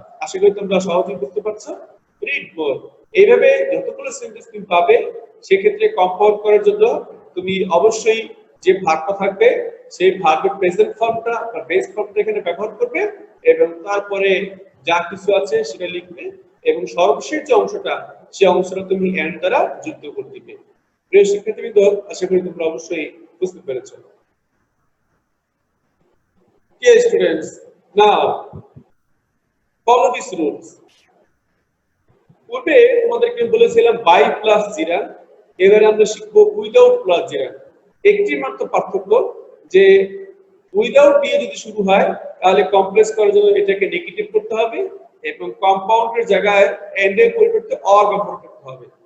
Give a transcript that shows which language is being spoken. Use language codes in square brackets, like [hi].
[bn] আশা করি তোমরা সহজেই বুঝতে পারছো রিড মোর। এইভাবে যতগুলো সেন্টেন্স তুমি পাবে সেক্ষেত্রে কম্পাউন্ড করার জন্য তুমি অবশ্যই যে ভার্বটা থাকবে সেই ভার্বের প্রেজেন্ট ফর্মটা বা বেস ফর্মটা এখানে ব্যবহার করবে এবং তারপরে যা কিছু আছে সেটা লিখবে এবং সর্বশেষ যে অংশটা সেই অংশটা তুমি এন্ড দ্বারা যুক্ত করে দিবে। প্রিয় শিক্ষার্থীবৃন্দ, আশা করি তোমরা অবশ্যই বুঝতে পেরেছো। [en] Okay students, now follow these rules. [bn] পূর্বে তোমাদেরকে বলেছিলাম বাই প্লাস জিরান, এবারে আমরা শিখবো উইদাউট প্লাস জিরান। একটি মাত্র পার্থক্য যে উইদাউট দিয়ে যদি শুরু হয় তাহলে কমপ্লেক্স করার জন্য এটাকে নেগেটিভ করতে হবে এবং কম্পাউন্ডের জায়গায় এন্ড এর পরিবর্তে অর ব্যবহার করতে হবে।